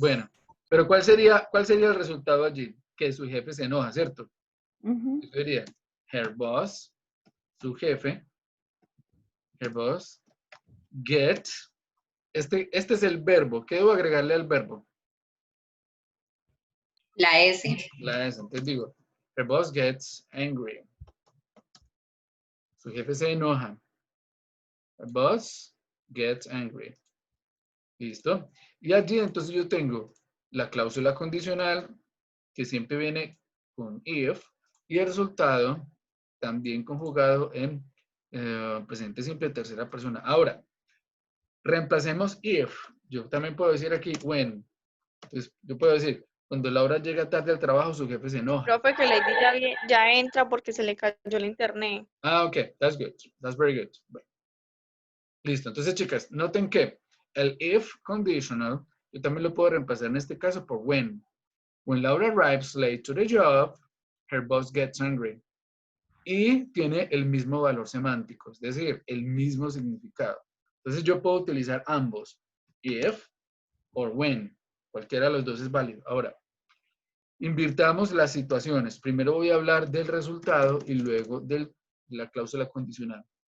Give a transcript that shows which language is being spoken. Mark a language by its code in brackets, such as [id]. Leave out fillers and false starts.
[es] Bueno, pero ¿cuál sería el resultado allí? Que su jefe se enoja, ¿cierto? Ujú. Yo diría, [en] her boss, [es] su jefe, her boss, get, este es el verbo. ¿Qué debo agregarle al verbo? La S. La S. Entonces digo, [en] her boss gets angry. [es] Su jefe se enoja. [en] Her boss gets angry. [es] ¿Listo? Y allí entonces yo tengo la cláusula condicional que siempre viene con if y el resultado también conjugado en presente simple tercera persona. Ahora, reemplacemos if. Yo también puedo decir aquí when. Entonces, yo puedo decir, cuando Laura llega tarde al trabajo, su jefe se enoja. Profe, que Lady ya entra porque se le cayó el internet. [en] Ah, ok. That's good. That's very good. [es] Bueno. Listo. Entonces, chicas, noten que el if conditional, yo también lo puedo reemplazar en este caso por when. [en] When Laura arrives late to the job, her boss gets angry. [es] Y tiene el mismo valor semántico, es decir, el mismo significado. Entonces yo puedo utilizar ambos, if o when. Cualquiera de los dos es válido. Ahora, invirtamos las situaciones. Primero voy a hablar del resultado y luego de la cláusula condicional.